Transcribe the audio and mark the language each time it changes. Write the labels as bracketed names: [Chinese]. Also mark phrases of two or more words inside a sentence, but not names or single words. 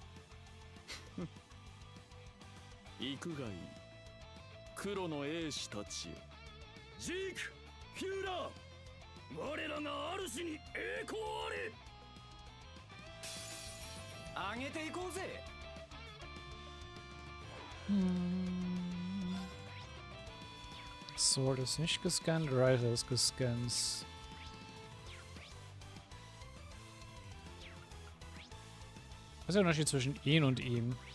[Japanese] 行くがいい、黒の英士たちよ。ジーク、フューラー、我らが主に栄光あれ。上げていこうぜ。 [German] Sword ist nicht gescannt, Rifle ist gescannt. Was ist der Unterschied zwischen ihn und ihm?